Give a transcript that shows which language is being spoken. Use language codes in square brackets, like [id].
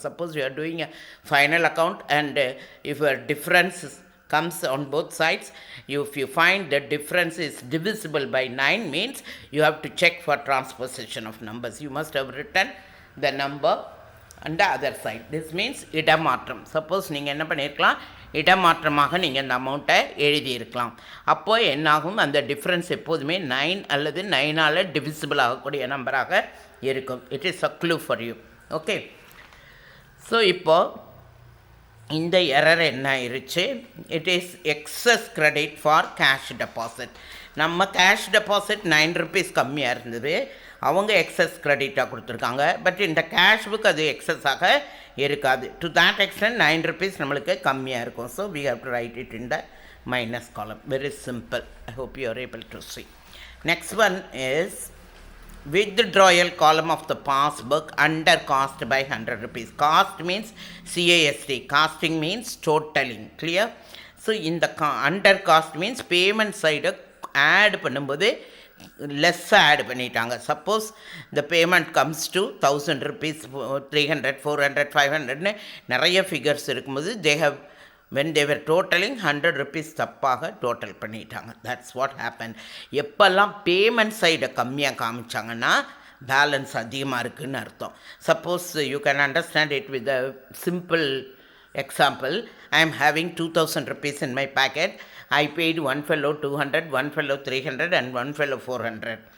[en] Suppose you are doing a final account and if your difference comes on both sides, if you find the difference is divisible by 9, means you have to check for transposition of numbers. You must have written the number on the other side. This means இடமாற்றம். [ta] Suppose நீங்கள் என்ன பண்ணியிருக்கலாம், இடமாற்றமாக நீங்கள் இந்த அமௌண்ட்டை எழுதியிருக்கலாம். அப்போ என்னாகும், அந்த டிஃப்ரென்ஸ் எப்போதுமே 9 அல்லது 9ஆல் டிவிசிபிள் ஆகக்கூடிய நம்பராக இருக்கும். [en] It is a clue for you. [ta] Okay. So இப்போது இந்த எரர் என்ன ஆயிடுச்சு, [en] It is excess credit for cash deposit. [ta] நம்ம கேஷ் டெபாசிட் 9 rupees கம்மியாக இருந்தது, அவங்க எக்ஸஸ் கிரெடிட்டாக கொடுத்துருக்காங்க. பட் இந்த கேஷ் புக் அது எக்ஸஸாக இருக்காது. [en] to that extent [ta] 9 rupees நம்மளுக்கு கம்மியாக இருக்கும். [en] So we have to write it in the minus column. Very simple. I hope you are able to see. Next one is withdrawal column of the passbook under cost by 100 rupees. Cost means CAST. Costing means totaling. Clear? So in the under cost means payment side add [ta] பண்ணும்போது less add பண்ணிட்டாங்க. [en] suppose the payment comes to 1000 rupees, [ta] 300, 400, 500ன்னு நிறைய figures இருக்கும்போது [en] they have when they were totaling 100 rupees [ta] தப்பாக total பண்ணிட்டாங்க. [en] That's what happen. [ta] எப்போல்லாம் payment சைடை கம்மியாக காமிச்சாங்கன்னா balance அதிகமாக இருக்குதுன்னு அர்த்தம். [en] Suppose you can understand it with a simple example. I am having 2000 rupees in my packet. I paid one fellow 200, one fellow 300 and one fellow 400.